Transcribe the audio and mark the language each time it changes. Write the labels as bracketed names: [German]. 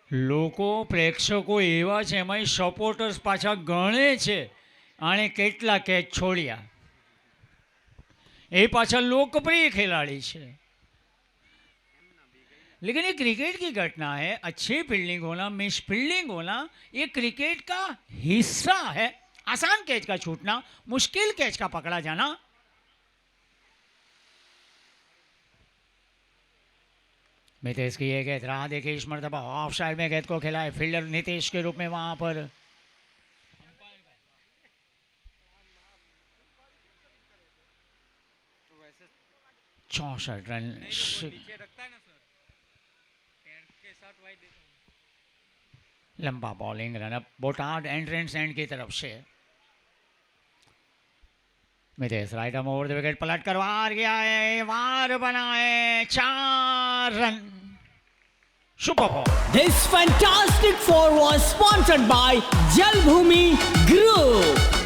[Gujarati] લોકો પ્રેક્ષકો એવા છે, એમાં સપોર્ટર્સ પાછા ગણે છે. આણે કેટલા કેચ છોડ્યા, એ પાછા લોકપ્રિય ખેલાડી છે. [Hindi] लेकिन ये क्रिकेट की घटना है. अच्छी फील्डिंग होना, मिस फील्डिंग होना, ये क्रिकेट का हिस्सा है. आसान कैच का छूटना, मुश्किल कैच का पकड़ा जाना. नीतीश की ये गेंद रहा, देखिए इस मरतबा ऑफ साइड में गेंद को खेला है. फील्डर नीतीश के रूप में वहां पर 64 रन. लंबा bowling run up Botad entrance and की तरफ से. Mitesh right arm over the wicket, पलट कर वार गया है, वार बना है, 4 run. Super ball. [English] This fantastic four was sponsored by Jalbhumi Group.